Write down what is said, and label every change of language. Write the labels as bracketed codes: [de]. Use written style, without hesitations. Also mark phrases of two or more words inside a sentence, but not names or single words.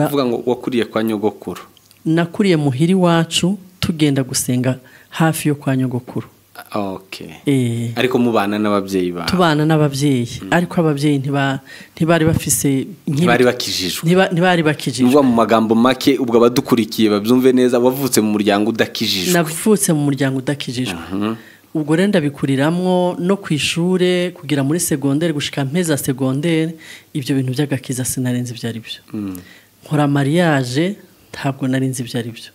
[rn] Uvuga ngo wakuriye kwa nyogokuru? Nakuriye muhiri wacu tugenda gusenga hafi yo kwa nyogokuru. Okay. Ariko mubana n'abavyeyi ba? Tubana n'abavyeyi. Ariko abavyeyi ntibari bafise ntibari bakijijwe. Ntibari bakijijwe. Nuva mu magambo make ubwo abadukurikiye babyumve neza, wavutse mu muryango udakijijwe? Navutse mu muryango udakijijwe. Ubwo rero ndabikuriramwo no kwishure kugira muri secondaire gushika mpeza secondaire, ibyo bintu by'agakiza sinarenze byari byo. Nkora mariage, ntabwo narinzi byari byo.